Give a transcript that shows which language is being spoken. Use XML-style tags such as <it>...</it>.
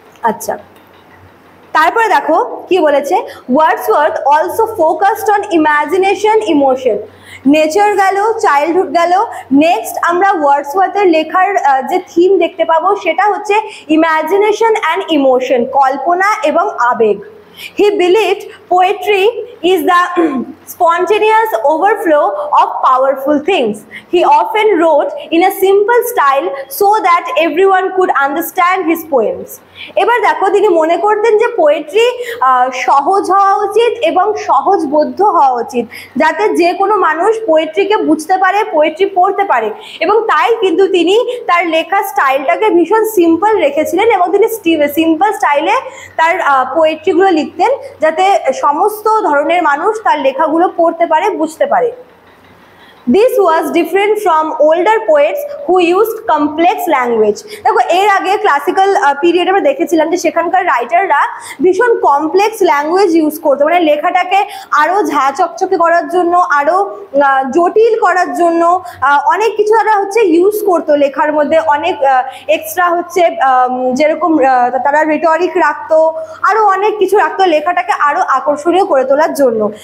<bn>আচ্ছা, তারপরে দেখো কি বলেছে,</bn> <en>Wordsworth also focused on imagination emotion.</en> <bn>Nature গেল, চাইল্ডহুড গেল, নেক্সট আমরা ওয়ার্ডসওয়ার্থের লেখার যে থিম দেখতে পাবো সেটা হচ্ছে</bn> <en>imagination and emotion,</en> <bn>কল্পনা এবং আবেগ।</bn> <en>He believed poetry is the spontaneous overflow of powerful things. He often wrote in a simple style so that everyone could understand his poems.</en> <bn>এবার দেখো তিনি মনে করতেন যে পোয়েট্রি সহজ হওয়া উচিত এবং সহজবোধ্য হওয়া উচিত, যাতে যে কোনো মানুষ পোয়েট্রিকে বুঝতে পারে, পোয়েট্রি পড়তে পারে। এবং তাই কিন্তু তিনি তার লেখার স্টাইলটাকে ভীষণ সিম্পল রেখেছিলেন এবং তিনি সিম্পল স্টাইলে তার পোয়েট্রিগুলো লিখতেন, যাতে সমস্ত ধরনের মানুষ তার লেখাগুলো পড়তে পারে, বুঝতে পারে।</bn> <en>This was different from older poets who used complex language.</en> <bn>দেখো এর আগে ক্লাসিক্যাল পিরিয়ডে আমরা দেখেছিলাম যে সেখানকার রাইটাররা ভীষণ কমপ্লেক্স ল্যাঙ্গুয়েজ ইউজ করতো, মানে লেখাটাকে আরও ঝা চকচকে করার জন্য, আরও জটিল করার জন্য অনেক কিছু তারা হচ্ছে ইউজ করতো লেখার মধ্যে, অনেক এক্সট্রা হচ্ছে যেরকম তারা রিটরিক রাখতো, আরও অনেক কিছু রাখতো লেখাটাকে আরও আকর্ষণীয় করে তোলার জন্য।</bn>